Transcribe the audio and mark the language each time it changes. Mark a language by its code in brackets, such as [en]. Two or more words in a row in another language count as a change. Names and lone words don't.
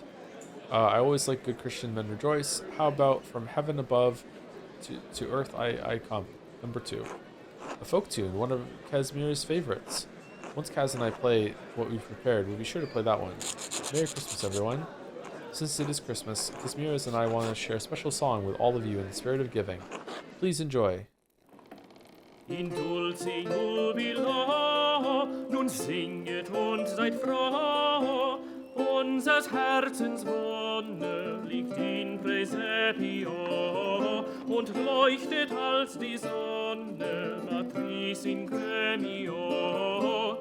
[en] I always like good Christian men rejoice. How about From Heaven Above to Earth I Come? Number 2. A folk tune, one of Casimir's favorites. Once Kaz and I play what we've prepared, we'll be sure to play that one. Merry Christmas, everyone. Since it is Christmas, Casimiras and I want to share a special song with all of you in the spirit of giving. Please enjoy. [la] In dulce jubilo, [de] nun singet und seid froh. Unsers Herzens Wonne liegt [la] in Praesepio [de] und leuchtet als die Sonne, [la] Matris in gremio.